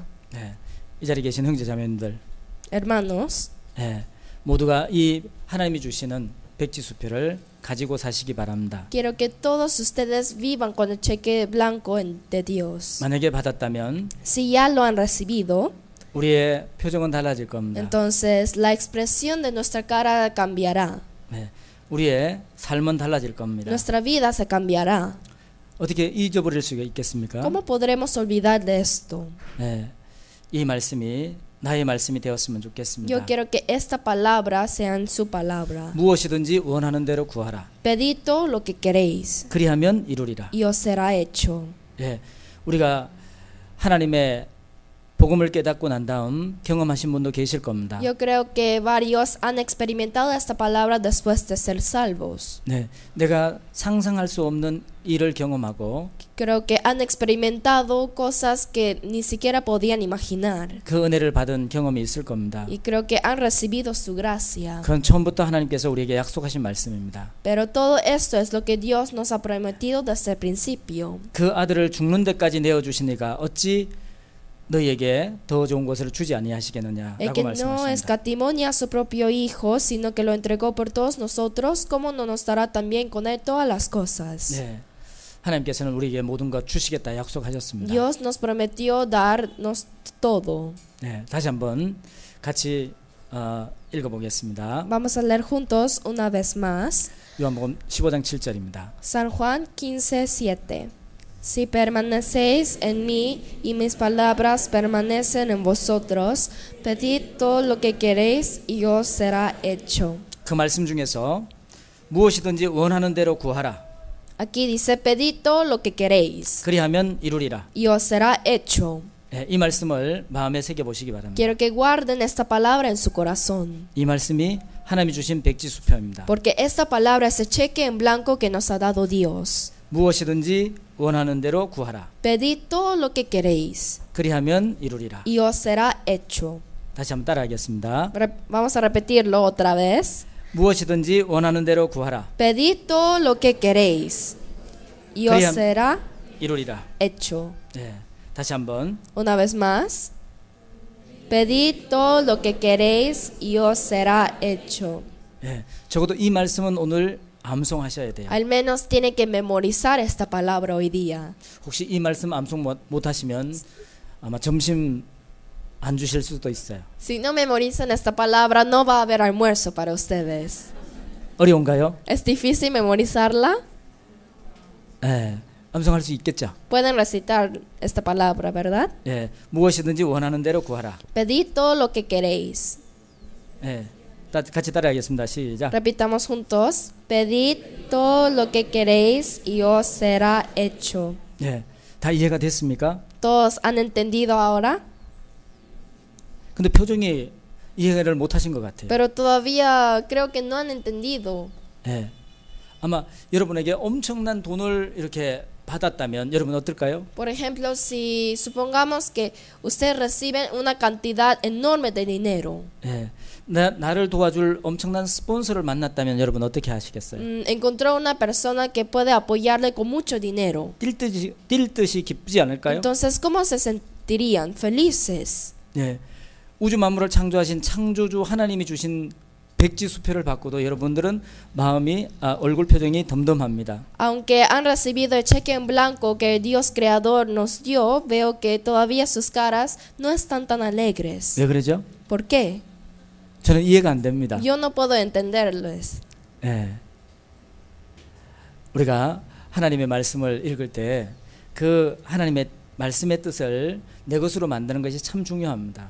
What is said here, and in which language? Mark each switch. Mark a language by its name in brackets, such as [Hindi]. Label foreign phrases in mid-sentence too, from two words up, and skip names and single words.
[Korean] 네, 이 자리에 계신 형제자매님들, [Spanish] Hermanos, [Korean] 네, 모두가 이 하나님이 주시는 백지수표를 가지고 사시기 바랍니다. [Spanish] quiero que todos ustedes vivan con el cheque blanco de Dios. [Korean] 만약에 받았다면 [Spanish] Si ya lo han recibido, [Korean] 우리의 표정은 달라질 겁니다. [Spanish] entonces la expresión de nuestra cara cambiará. [Korean] 네, 우리의 삶은 달라질 겁니다. [Spanish] Nuestra vida se cambiará. [Korean] 어떻게 잊어버릴 수가 있겠습니까? [Spanish] ¿Cómo podremos olvidar de esto? [Korean] 네, 이 말씀이 나의 말씀이 되었으면 [Spanish] Yo [Korean] 좋겠습니다. [Spanish] quiero que esta palabra sea su palabra. [Korean] 무엇이든지 원하는 대로 구하라. [Spanish] Pedid todo lo que queréis [Korean] 그리하면 이루리라. [Spanish] y os será hecho. [Korean] 예, 우리가 하나님의 복음을 깨닫고 난 다음 경험하신 분도 계실 겁니다. [Spanish] Yo creo que varios han experimentado esta palabra después de ser salvos. [Korean] 네, 내가 상상할 수 없는 일을 경험하고 [Spanish] Creo que han experimentado cosas que ni siquiera podían imaginar. [Korean] 그 은혜를 받은 경험이 있을 겁니다. [Spanish] Y creo que han recibido su gracia. [Korean] 그건 처음부터 하나님께서 우리에게 약속하신 말씀입니다. [Spanish] Pero todo esto es lo que Dios nos ha prometido desde el principio. [Korean] 그 아들을 죽는 데까지 내어 주시니까 어찌 너희에게 더 좋은 것을 주지 [Spanish] El [Korean] 아니하시겠느냐라고 [Spanish] que no [Korean] 말씀하십니다. [Spanish] escatimó ni a su propio Hijo, sino que lo entregó por todos nosotros, ¿cómo no nos dará también con él todas las cosas? [Korean] 네, 하나님께서는 우리에게 모든 것 주시겠다 약속하셨습니다. [Spanish] Dios nos prometió darnos todo. [Korean] 네, 다시 한번 같이 읽어보겠습니다. [Spanish] Vamos a leer juntos una vez más. [Korean] 요한복음 15장 7절입니다. [Spanish] San Juan 15:7. Si permanecéis en mí y mis palabras permanecen en vosotros, pedid todo lo que queréis y os será hecho. [Korean] 그 말씀 중에서 무엇이든지 원하는 대로 구하라. [Spanish] Aquí dice, pedid todo lo que queréis [Korean] 그리하면 이루리라. [Spanish] y os será hecho. [Korean] 네, 이 말씀을 마음에 새겨 보시기 바랍니다. [Spanish] Quiero que guarden esta palabra en su corazón, [Korean] 이 말씀이 하나님이 주신 백지수표입니다. [Spanish] porque esta palabra es el cheque en blanco que nos ha dado Dios. [Korean] 무엇이든지 원하는 대로 구하라. [Spanish] Pedid todo lo que queréis [Korean] 그리하면 이루리라. [Spanish] y os será hecho. [Korean] 다시 한번 따라하겠습니다. [Spanish] Vamos a repetirlo otra vez. [Korean] 무엇이든지 원하는 대로 구하라. [Spanish] Pedid todo lo que queréis y os será [Korean] 이루리라. [Spanish] hecho. [Korean] 네, 다시 한번. [Spanish] Una vez más. Pedid todo lo que queréis y os será hecho. [Korean] 네, 적어도 이 말씀은 오늘 암송하셔야 돼요. [Spanish] Al menos tiene que memorizar esta palabra hoy día. [Korean] 혹시 이 말씀 암송 못 하시면 아마 점심 안 주실 수도 있어요. [Spanish] Si no memorizan esta palabra, no va a haber almuerzo para ustedes. [Korean] 어려운가요? [Spanish] ¿Es difícil memorizarla? [Korean] 네, 암송할 수 있겠죠. [Spanish] Pueden recitar esta palabra, ¿verdad? [Korean] 네, 무엇이든지 원하는 대로 구하라. [Spanish] Pedid todo lo que queréis. [Korean] 네, 같이 따라하겠습니다. 시작. [Spanish] Repitamos juntos. Pedid todo lo que queréis y os será hecho. [Korean] 네, 다 이해가 됐습니까? [Spanish] ¿Todos han entendido ahora? [Korean] 근데 표정이 이해를 못 하신 것 같아요. [Spanish] Pero todavía creo que no han entendido. [Korean] 네, 아마 여러분에게 엄청난 돈을 이렇게 받았다면 여러분 어떨까요? [Spanish] Por ejemplo, si supongamos que ustedes reciben una cantidad enorme de dinero, [Korean] 네, 나를 도와줄 엄청난 스폰서를 만났다면 여러분 어떻게 하시겠어요? [Spanish] encontró una persona que puede apoyarle con mucho dinero. [Korean] 뛸 듯이 기쁘지 않을까요? [Spanish] Entonces, ¿cómo se sentirían? Felices. [Korean] 네, 우주 만물을 창조하신 창조주 하나님이 주신 백지수표를 받고도 여러분들은 마음이 얼굴 표정이 덤덤합니다. [Spanish] Aunque han recibido el cheque en blanco que Dios creador nos dio, veo que todavía sus caras no están tan alegres. [Korean] 왜 그러죠? [Spanish] ¿Por qué? [Korean] 저는 이해가 안 됩니다. [Spanish] Yo no puedo entenderles. [Korean] 네. 우리가 하나님의 말씀을 읽을 때 그 하나님의 말씀의 뜻을 내 것으로 만드는 것이 참 중요합니다.